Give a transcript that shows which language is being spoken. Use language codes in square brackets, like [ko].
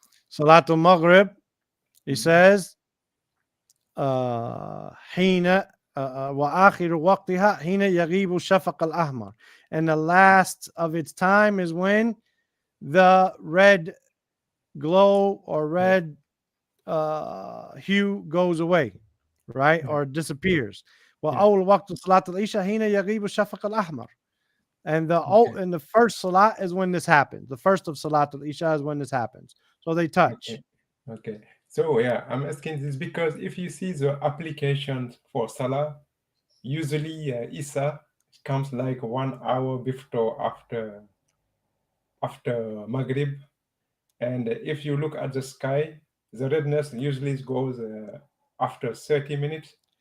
[en] Salatul Maghrib, he says, [ar] حين وآخر وقتها حين يغيب الشفق الأحمر. [en] And the last of its time is when the red glow or red hue goes away, right? Or disappears. [ar] وأول وقت صلاة العشاء حين يغيب الشفق الأحمر. [en] And the first salat is when this happens. The first of Salat al-Isha is when this happens. So they touch. Okay. So yeah, I'm asking this because if you see the applications for Salah, usually Isha comes like 1 hour before after Maghrib, and if you look at the sky, the redness usually goes after 30 minutes.